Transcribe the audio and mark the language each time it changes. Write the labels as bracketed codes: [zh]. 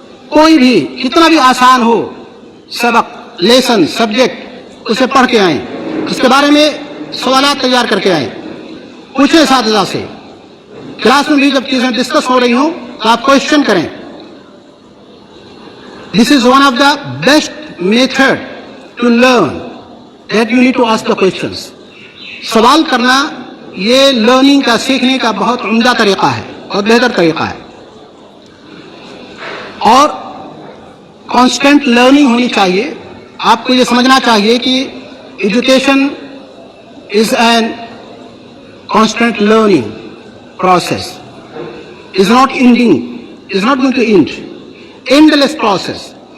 [ur] کوئی بھی کتنا بھی آسان ہو سبق, لیسن, سبجیکٹ, اسے پڑھ کے آئیں. اس کے بارے میں سوالات تیار کر کے آئیں. پوچھیں اساتذہ سے. کلاس میں بھی جب چیزیں ڈسکس ہو رہی ہوں تو آپ کوشچن کریں. [en] This is one of the best method to learn that you need to ask the questions. [ur] سوال کرنا یہ لرننگ کا, سیکھنے کا بہت عمدہ طریقہ ہے, بہت بہتر طریقہ ہے. اور کانسٹنٹ لرننگ ہونی چاہیے. آپ کو یہ سمجھنا چاہیے کہ [en] Education is an constant learning process, is not ending, is not going to end, endless process.